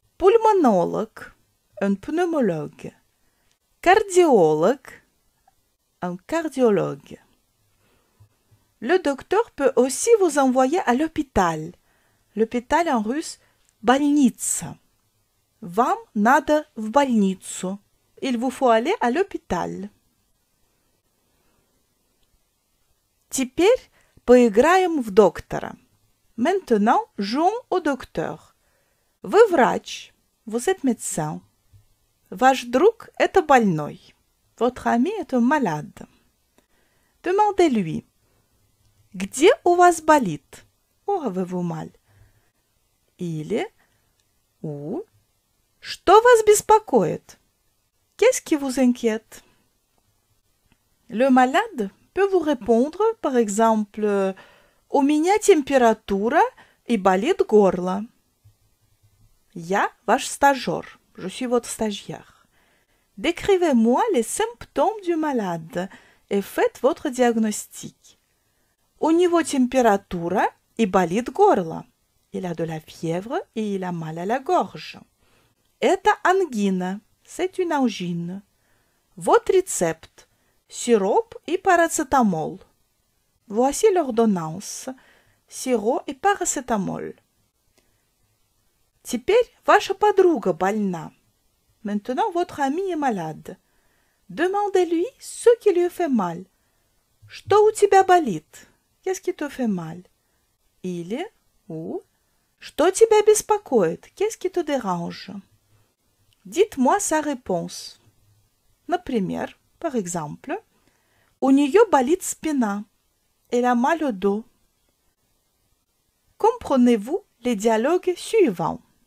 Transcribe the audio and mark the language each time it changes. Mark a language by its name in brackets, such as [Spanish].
[French] Pulmonologue, un pneumologue. Cardiologue, un cardiologue. Le docteur peut aussi vous envoyer à l'hôpital. L'hôpital en russe – [Russian] больница. Вам надо в больницу. [French] Il vous faut aller à l'hôpital. [Russian] Теперь поиграем в доктора. [French] Maintenant, jouons au docteur. [Russian] Вы врач. [French] Vous êtes médecin. [Russian] Ваш друг – это больной. [French] Votre ami est un malade. Demandez-lui. [Russian] Где у вас болит? [French] Où avez-vous mal? [Russian] Или [French] ou [Russian] Что вас беспокоит? [French] Qu'est-ce qui vous inquiète? Le malade peut vous répondre, par exemple, [Russian] У меня температура и болит горло. Я ваш стажер. [French] Je suis votre stagiaire. Décrivez-moi les symptômes du malade et faites votre diagnostic. [Russian] У него температура и болит горло. [French] Il a de la fièvre et il a mal à la gorge. [Russian] Это ангина. [French] C'est une angine. Votre recept. [Russian] Сироп и парацетамол. [French] Voici l'ordonnance. Sirop et paracétamol. [Russian] Теперь ваша подруга больна. [French] Maintenant, votre amie est malade. Demandez-lui ce qui lui fait mal. [Russian] Что у тебя болит? [French] Qu'est-ce qui te fait mal? [Russian] Или, [French] ou, [Russian] Что тебя беспокоит? [French] Qu'est-ce qui te dérange? Dites-moi sa réponse. [Russian] Например, [French] par exemple, [Russian] У нее болит спина. [French] Elle a mal au dos. Comprenez-vous les dialogues suivants?